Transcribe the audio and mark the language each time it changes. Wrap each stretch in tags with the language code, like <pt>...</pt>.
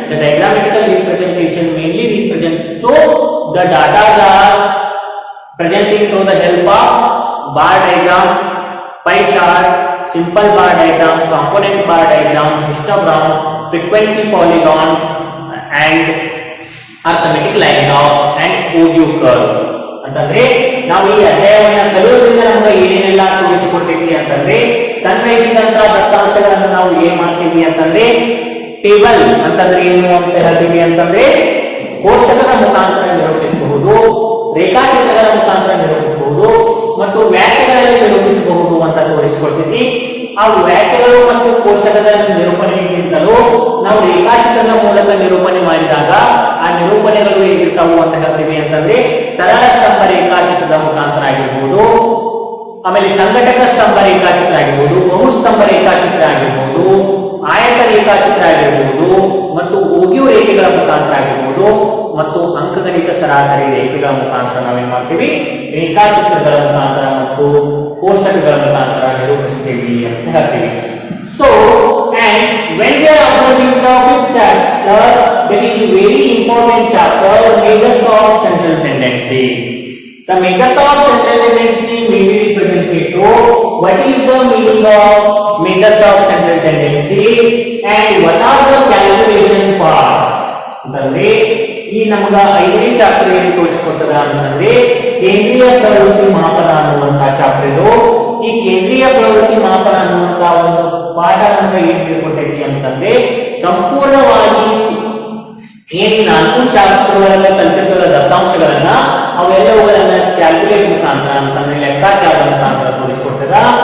<en>The diagrammatical representation mainly represent to the data are presenting through the help of bar diagram, pie chart, simple bar diagram, component bar diagram, histogram, frequency polygon and arithmetic line graph and OU curve.</en> <kn>ಅಂತಂದ್ರೆ ನಾವು ಈ ಅಧ್ಯಾಯವನ್ನ ಕಲಿಯೋದ್ರಿಂದ ನಮಗೆ ಏನೇನೆಲ್ಲ ತೋರಿಸಿಕೊಡ್ತೀವಿ ಅಂತಂದ್ರೆ, ಸಂಗ್ರಹಿಸಿದಂತಹ ದತ್ತಾಂಶಗಳನ್ನು ನಾವು ಏನ್ ಮಾಡ್ತೀವಿ ಅಂತಂದ್ರೆ ಟೇಬಲ್ ಅಂತಂದ್ರೆ ಏನು ಅಂತ ಹೇಳ್ತೀವಿ ಅಂತಂದ್ರೆ ಕೋಷ್ಟಕದ ಮುಖಾಂತರ ನಿರೂಪಿಸಬಹುದು, ರೇಖಾಚಿತ್ರಗಳ ಮುಖಾಂತರ ನಿರೂಪಿಸಬಹುದು ಮತ್ತು ವ್ಯಾಖ್ಯೆಗಳಲ್ಲಿ ನಿರೂಪಿಸಬಹುದು ಅಂತ ತೋರಿಸಿಕೊಡ್ತೀವಿ. ಆ ವ್ಯಾಖ್ಯೆಗಳು ಮತ್ತು ಕೋಷ್ಟಕದ ನಿರೂಪಣೆಗಿಂತಲೂ ನಾವು ರೇಖಾಚಿತ್ರದ ಮೂಲಕ ನಿರೂಪಣೆ ಮಾಡಿದಾಗ ಆ ನಿರೂಪಣೆಗಳು ಹೇಗಿರ್ತಾವು ಅಂತ ಹೇಳ್ತೀವಿ ಅಂತಂದ್ರೆ ಸರಳ ಸ್ತಂಭ ರೇಖಾಚಿತ್ರದ ಮುಖಾಂತರ ಆಗಿರ್ಬೋದು, ಆಮೇಲೆ ಸಂಘಟಕ ಸ್ತಂಭ ರೇಖಾಚಿತ್ರ ಆಗಿರ್ಬೋದು, ಬಹುಸ್ತಂಭ ರೇಖಾಚಿತ್ರ ಆಗಿರ್ಬೋದು, ಆಯತ ರೇಖಾಚಿತ್ರ ಆಗಿರ್ಬೋದು ಮತ್ತು ಓಗ್ಯೂ ರೇಖೆಗಳ ಮುಖಾಂತರ ಆಗಿರ್ಬೋದು ಮತ್ತು ಅಂಕಗಣಿತ ಸರಾಸರಿ ರೇಖೆಗಳ ಮುಖಾಂತರ ನಾವೇನ್ ಮಾಡ್ತೀವಿ ರೇಖಾಚಿತ್ರಗಳ ಮುಖಾಂತರ ಮತ್ತು ಕೋಷ್ಟಕಗಳ ಮುಖಾಂತರ ನಿರೂಪಿಸ್ತೀವಿ ಅಂತ ಹೇಳ್ತೀವಿ.</kn> <en>So and when we are observing the fifth chapter, that is very important chapter, measures of central tendency. The method of central tendency may be represented to what is the meaning of methods of central tendency and what are the calculation part.</en> <kn>ಅಂತಂದ್ರೆ ಈ ನಮಗ 5ನೇ chapter ಏನು ತೋರಿಸಿಕೊಟ್ಟದ ಅಂತಂದ್ರೆ ಕೇಂದ್ರೀಯ ಪ್ರವೃತ್ತಿ ಮಾಪನ ಅನ್ನುವಂತ ಚಾಪ್ಟರ್ ಇದು. ಈ ಕೇಂದ್ರೀಯ ಪ್ರವೃತ್ತಿ ಮಾಪನ ಅನ್ನುವಂತ ಒಂದು ಪಾಠ ನಮಗೆ ಏನ್ ತಿಳ್ಕೊಟ್ಟೈತಿ ಅಂತಂದ್ರೆ ಸಂಪೂರ್ಣವಾಗಿ ಏನ್ 4 ಚಾಪ್ಟರ್ ಒಳಗೆ ಕಲಿತಿರುವ ದತ್ತಾಂಶಗಳನ್ನ ಅವೆಲ್ಲವುಗಳನ್ನ ಕ್ಯಾಲ್ಕುಲೇಟ್ ಮುಖಾಂತರ ಅಂತಂದ್ರೆ ಲೆಕ್ಕಾಚಾರದ ಮುಖಾಂತರ ತೋರಿಸಿಕೊಟ್ಟದ.</kn>